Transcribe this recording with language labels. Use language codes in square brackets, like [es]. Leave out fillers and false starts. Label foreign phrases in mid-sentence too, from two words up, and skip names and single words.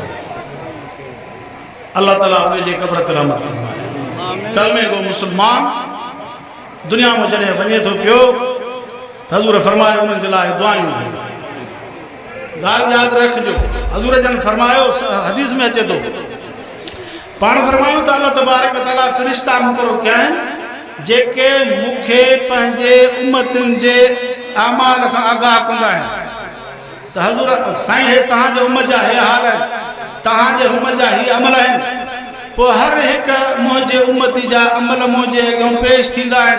[sd] अल्लाह ताला उन जे क़ब्र ते रहमत फरमाए। कलमे को मुस्लमान दुनिया में जॾहिं वञे थो पियो त हज़ूर फरमायो उन्हनि जे लाइ दुआयूं कयो। ॻाल्हि यादि रखिजो, हज़ूर जन फरमायो, हदीस में अचे थो, पाण फरमायूं त अल्लाह तबारक व तआला फ़रिश्ता मुक़ररु कया आहिनि जेके मूंखे पंहिंजे उम्मतुनि जे अमाल खां आगाह कंदा आहिनि। त हज़ूर साईं हे तव्हांजे उम्मत जा हे हाल आहिनि, तव्हांजे उम्मत जा ही अमल आहिनि। पोइ हर हिकु मुंहिंजे उम्मती जा अमल मुंहिंजे अॻियां पेश थींदा आहिनि।